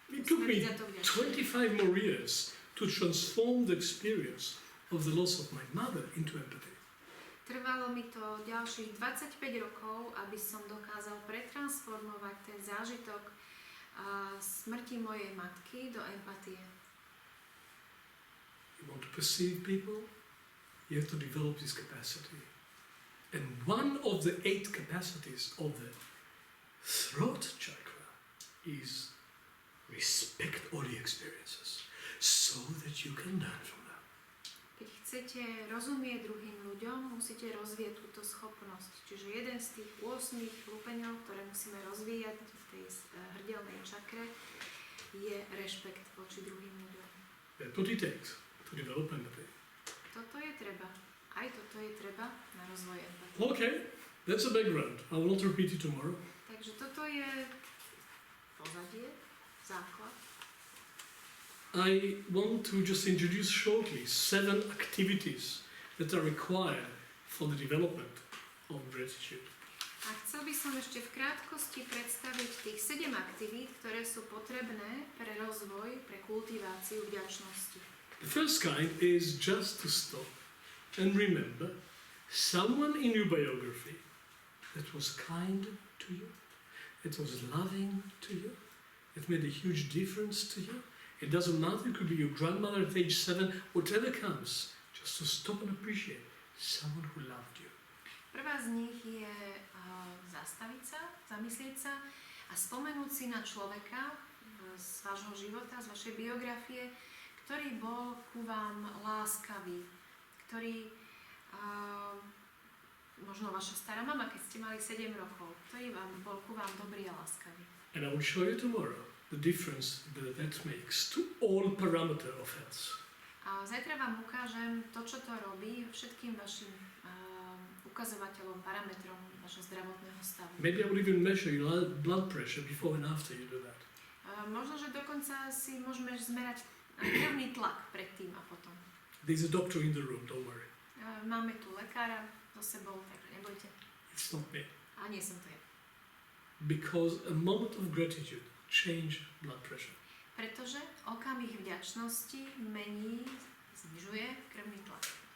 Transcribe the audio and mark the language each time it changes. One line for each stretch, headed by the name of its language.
English: It took me 25 more years to transform the experience of the loss of my mother into empathy.
Slovak: Trvalo mi to ďalších 25 rokov, aby som dokázal pretransformovať ten zážitok smrti mojej matky do empatie.
English: You want to perceive people? You have to develop this capacity. And one of the 8 capacities of the throat chakra is respect all the experiences so that you can learn from them.
Slovak: Keď chcete rozumieť druhým ľuďom, musíte rozvíjať túto schopnosť. Čiže jeden z tých 8 lupeňov, ktoré musíme rozvíjať v tej hrdelnej čakre, je rešpekt voči druhým ľuďom.
English: That's what it takes to develop empathy.
Slovak: Toto je treba. Aj toto je treba na rozvoj empatie.
English: Okay, that's a background. I will not repeat it tomorrow.
Slovak: Takže toto je pozadie, základ.
English: I want to just introduce shortly 7 activities that are required for the development of gratitude.
Slovak: A chcel by som ešte v krátkosti predstaviť tých 7 aktivít, ktoré sú potrebné pre rozvoj, pre kultiváciu vďačnosti.
English: The first kind is just to stop and remember someone in your biography that was kind to you, that was loving to you, that made a huge difference to you, It doesn't matter, it could be your grandmother at age 7, whatever comes, just to stop and appreciate someone who loved you.
Slovak: Prvá z nich je zastaviť sa, zamyslieť sa a spomenúť si na človeka z vášho života, z vašej biografie, ktorý bol ku vám láskavý, ktorý, možno vaša stará mama, keď ste mali 7 rokov, ktorý bol ku vám dobrý a láskavý.
English: And I will show you tomorrow the difference that makes to all parameter of health.
Slovak: A zajtra vám ukážem to, čo to robí všetkým vašim ukazovateľom, parametrom vašho zdravotného stavu.
English: Maybe I will even measure your blood pressure before and after you do that.
Slovak: Možno, že dokonca si môžeme zmerať krvný tlak predtým a potom.
English: There's a doctor in the room, don't worry.
Slovak: Máme tu lekára so sebou, takže nebojte.
English: It's not me.
Slovak: A nie som to ja.
English: Because a moment of gratitude changes blood pressure.
Slovak: Pretože okamih vďačnosti mení, znižuje krvný tlak.